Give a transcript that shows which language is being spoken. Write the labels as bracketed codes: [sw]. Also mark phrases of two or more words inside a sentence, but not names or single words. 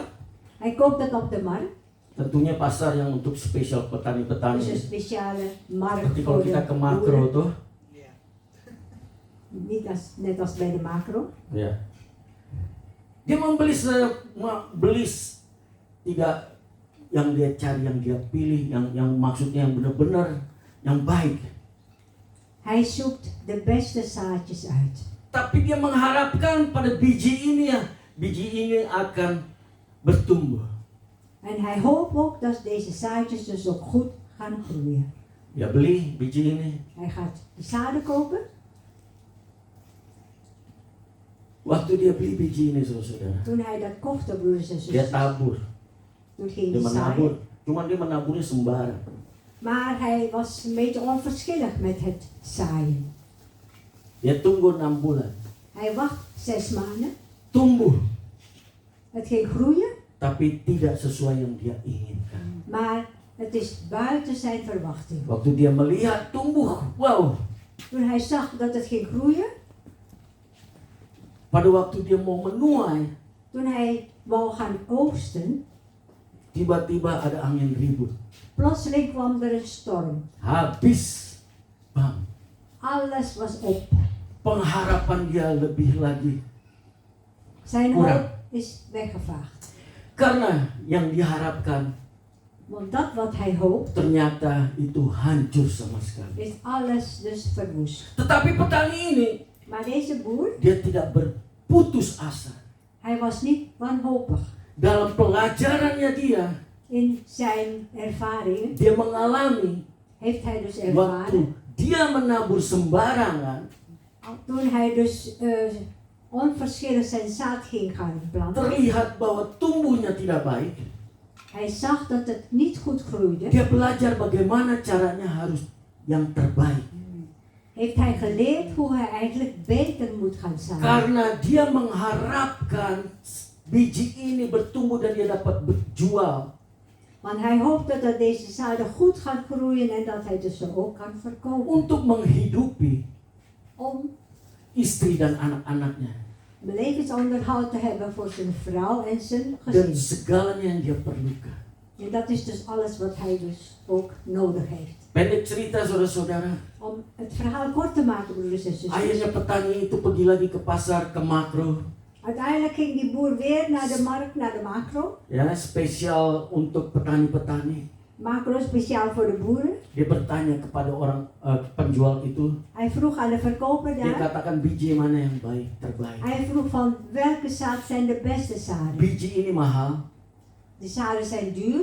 [nl] Hij koopt het op de markt. [id] Tentunya pasar yang untuk spesial petani-petani. [nl] Dus een speciale markt [id] Seperti kalau [nl] voor [id] kita [nl] de [id] ke makro [nl] boeren. [id] tuh. [nl] Niet net als bij de macro. [id] Ya. Dia beli tiga yang dia cari, yang dia pilih, yang maksudnya yang benar-benar yang baik. [nl] Hij zoekt de beste zaadjes uit. [id] Tapi dia mengharapkan pada biji ini akan bertumbuh. [nl] En hij hoopt ook dat deze zaadjes dus ook goed gaan groeien. [id] Dia beli biji ini. [nl] Hij gaat de zaden kopen. [id] Waktu dia beli biji ini, saudara, [nl] Toen hij dat kocht, de broeders en [id] dia [nl] zusters, [id] tabur. [nl] toen ging [id] Dia [nl] hij [id] menabur. [nl] zaaien. [id] Cuman dia menaburnya sembarang. [nl] Maar hij was een beetje onverschillig met het zaaien. [id] Dia tunggu 6 bulan. [nl] Hij wacht 6 maanden. [id] Tumbuh. [nl] Het ging groeien, [id] Tapi tidak sesuai yang dia inginkan. [nl] maar het is buiten zijn verwachting. [id] Waktu dia melihat tumbuh, wow. [nl] Toen hij zag dat het ging groeien, [id] Pada waktu dia mau menuai, [nl] toen hij wou gaan oogsten, [id] tiba-tiba ada angin ribut. [nl] plotseling kwam er een storm. [id] Habis. Bang. [nl] Alles was op. [id] Pengharapan dia lebih lagi. [nl] Zijn [id] Kurang. [nl] hoop is weggevaagd. [id] Karena yang diharapkan [nl] Want dat wat hij hoopt, [id] ternyata itu hancur sama sekali. [nl] is alles dus verwoest. [id] Tetapi petani ini, [nl] Maar deze boer, [id] dia tidak berputus asa. [nl] hij was niet wanhopig. [id] Dalam pelajarannya dia [nl] In zijn ervaringen [id] dia mengalami [nl] heeft hij dus [id] waktu [nl] ervaren, [id] dia menabur sembarangan, [nl] toen hij dus onverschillig zijn zaad ging gaan planten. [id] terlihat bahwa tumbuhnya tidak baik. [nl] Hij zag dat het niet goed groeide. [id] Dia belajar bagaimana caranya harus yang terbaik. [nl] Heeft hij geleerd hoe hij eigenlijk beter moet gaan zaaien. [id] Karena dia mengharapkan biji ini bertumbuh dan dia dapat berjual. [nl] Want hij hoopt dat deze zaden goed gaan groeien en dat hij dus ze ook kan verkopen. [id] Untuk menghidupi [nl] Om [id] istri dan anak-anaknya. [nl] een levensonderhoud te hebben voor zijn vrouw en zijn [id] Dan [nl] gezin. [id] segalanya yang dia perlukan. [nl] En dat is dus alles wat hij dus ook nodig heeft. [id] Pendek cerita saudara-saudara, [nl] Om het verhaal kort te maken, broeders en zusters. [id] akhirnya petani itu pergi lagi ke pasar, ke makro. [nl] Uiteindelijk ging die boer weer naar de markt, naar de macro. [id] Ya, spesial untuk petani-petani. [nl] Macro speciaal voor de boeren. [id] Dia bertanya kepada orang penjual itu, [nl] Hij vroeg aan de verkoper [id] dia [nl] daar. [id] katakan biji mana yang baik, terbaik. [nl] Hij vroeg van welke zaad zijn de beste zaden. [id] Biji ini mahal, [nl] De zaden zijn duur,